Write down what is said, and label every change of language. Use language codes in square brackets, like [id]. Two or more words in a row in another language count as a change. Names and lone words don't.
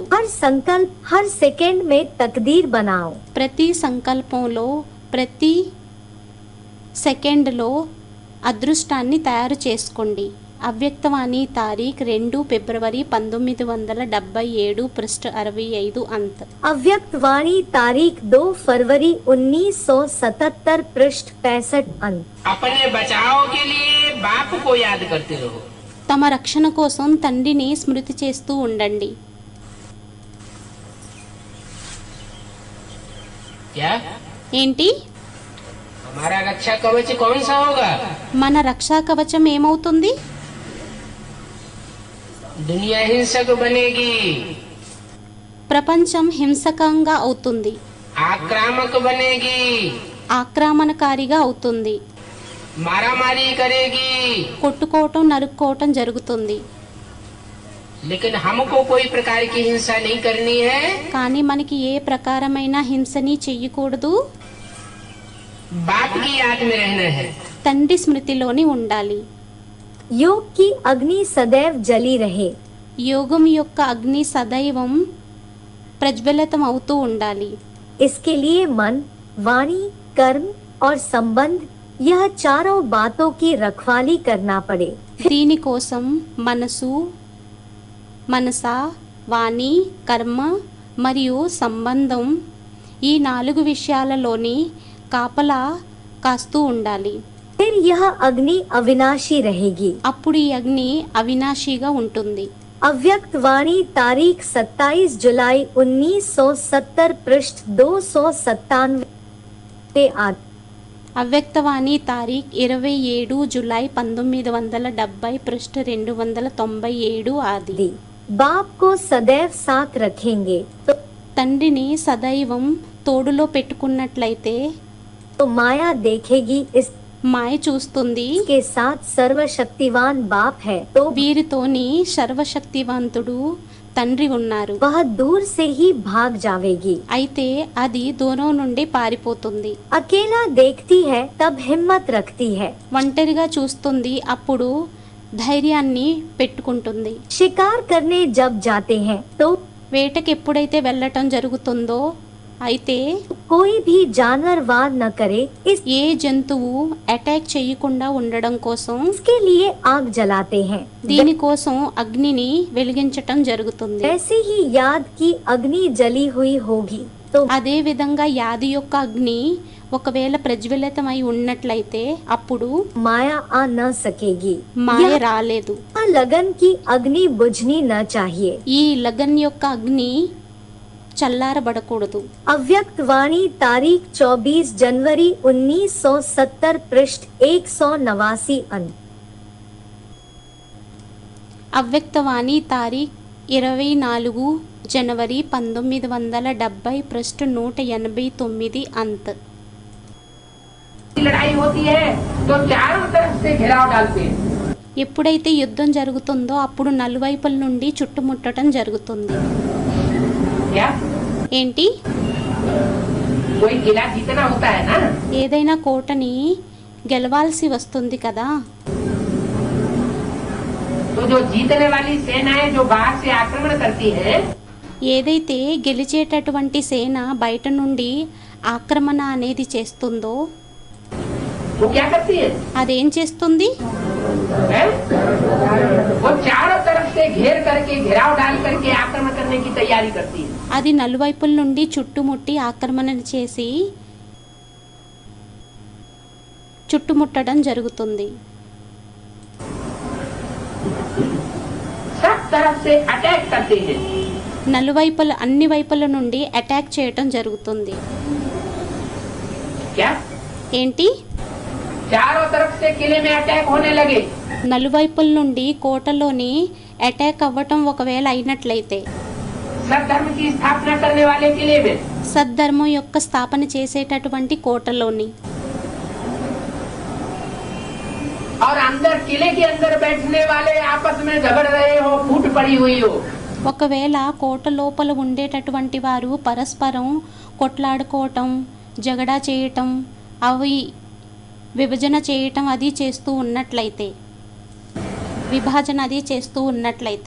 [hi] हर संकल्प हर सेकंड में तकदीर बनाओ। [te] ప్రతి సంకల్పంలో ప్రతి సెకండ్లో అదృష్టాన్ని తయారు చేసుకోండి. అవ్యక్తవాణి తారీఖ్ 2 ఫిబ్రవరి 1977 [hi] पृष्ठ 65 अंत। अव्यक्त वाणी तारीख 2 फरवरी 1977 पृष्ठ 65 अंत। अपने बचाव के लिए बाप को याद करते रहो। [te] తమ రక్షణ కోసం తండ్రిని స్మృతి చేస్తూ ఉండండి। [hi] क्या [te] ఏంటి? [hi] हमारा रक्षा कवच कौन सा होगा? [te] మన రక్షా కవచం ఏమవుతుంది? [hi] दुनिया हिंसक बनेगी, [te] ప్రపంచం హింసకంగా అవుతుంది, [hi] आक्रामक बनेगी, [te] ఆక్రమణకారిగా అవుతుంది, [hi] मारामारी करेगी। [te] కొట్టుకోవటం నరుక్కోవటం జరుగుతుంది। [hi] लेकिन हमको कोई प्रकार की हिंसा नहीं करनी है। [te] కానీ మనకి ఏ ప్రకారమైన హింసని చెయ్యకూడదు। [hi] बाप की याद में रहना है। [te] తండ్రి స్మృతిలోని ఉండాలి। [hi] योग की अग्नि सदैव जली रहे। [te] యోగం యొక్క అగ్ని సదైవం ప్రజ్వలితం అవుతూ ఉండాలి। [hi] इसके लिए मन, वाणी, कर्म और संबंध यह चारों बातों की रखवाली करना पड़े। [te] దీనికోసం మనసు, మనస, వాణి, కర్మ మరియు సంబంధం ఈ 4 విషయాలలోని కాపలా కాస్తూ ఉండాలి। [hi] फिर यह अग्नि अविनाशी रहेगी। [te] అప్పుడు ఈ అగ్ని అవినాశిగా ఉంటుంది। [hi] अव्यक्त वाणी तारीख 27 जुलाई 1970 पृष्ठ 297 आदि। [te] అవ్యక్తవాణి తారీఖ్ 27 జూలై 1970 पृष्ठ 297 ఆది। [hi] बाप को सदैव साथ रखेंगे [te] తండ్రిని సదైవం తోడులో పెట్టుకున్నట్లయితే [hi] तो माया देखेगी [te] మాయ చూస్తుంది [hi] इसके साथ सर्वशक्तिवान बाप है तो [te] వీరితోని సర్వశక్తివంతుడు తండ్రి ఉన్నారు। [hi] वह दूर से ही भाग जावेगी। [te] అయితే అది దూరం నుండి పారిపోతుంది। [hi] अकेला देखती है तब हिम्मत रखती है। [te] ఒంటరిగా చూస్తుంది, అప్పుడు ధైర్యాన్ని పెట్టుకుంటుంది। [hi] शिकार करने जब जाते हैं तो [te] వేటకి ఎప్పుడైతే వెళ్ళటం జరుగుతుందో అయితే [hi] कोई भी जानवर वार न करे [te] ఏ జంతువు అటాక్ చేయకుండా ఉండడం కోసం [hi] इसके लिए आग जलाते हैं। [te] దీనికోసం అగ్నిని వెలిగించటం జరుగుతుంది। [hi] ऐसे ही याद की अग्नि जली हुई होगी तो [te] అదే విధంగా యాది యొక్క అగ్ని ఒకవేళ ప్రజ్వలితమై ఉన్నట్లయితే అప్పుడు [hi] माया आ न सकेगी। [te] మాయ [hi] यह [te] రాలేదు। [hi] लगन की अग्नि बुझनी न चाहिए। [te] ఈ లగన్ యొక్క అగ్ని చల్లారబడకూడదు। [hi] अव्यक्त वाणी तारीख 24 जनवरी 1970 पृष्ठ 189 अंत। [te] అవ్యక్తవాణి తారీఖ్ 24 జనవరి 1970 [hi] पृष्ठ 189 अंत। लड़ाई होती है तो चारों तरफ से घेराव डालते हैं। [te] ఎప్పుడైతే యుద్ధం జరుగుతుందో అప్పుడు నలువైపుల నుండి చుట్టుముట్టడం జరుగుతుంది। [hi] क्या [te] ఏంటి? [hi] कोई किला जीतना होता है ना, [te] ఏదైనా కోటని గెలవాల్సి వస్తుంది కదా। [hi] तो जो जीतने वाली सेनाएं जो बाहर से आक्रमण करती हैं, [te] ఏదైతే గెలిచేటటువంటి సేన బయట నుండి ఆక్రమణ అనేది చేస్తుందో [hi] वो क्या करती है? [te] అదేం చేస్తుంది? [hi] हैं? वो चारों तरफ से घेर करके घेराव डाल करके आक्रमण करने की तैयारी करती है। [te] అది నలువైపుల నుండి చుట్టుముట్టి ఆక్రమణ చేసి చుట్టుముట్టడం జరుగుతుంది। [hi] सब तरफ से अटैक करते हैं। [te] నలువైపుల అన్ని వైపుల నుండి అటాక్ చేయటం జరుగుతుంది। [hi] क्या [te] ఏంటి? [hi] चारों तरफ से किले में अटैक होने लगे [te] నలువైపుల నుండి కోటలోని అటాక్ అవ్వటం ఒకవేళ అయినట్లయితే [hi] सद्धर्म की स्थापना करने वाले किले में [te] సద్ధర్మం యొక్క స్థాపన చేసేటటువంటి కోటలోని [hi] और अंदर किले के अंदर बैठने वाले आपस में झगड़ रहे हो, फूट पड़ी हुई हो, [te] ఒకవేళ కోట లోపల ఉండేటటువంటి వారు పరస్పరం కొట్లాడుకోవటం, జగడా చేయటం, అవి విభజన చేయటం అది చేస్తూ ఉన్నట్లయితే, విభజన అది చేస్తూ ఉన్నట్లయితే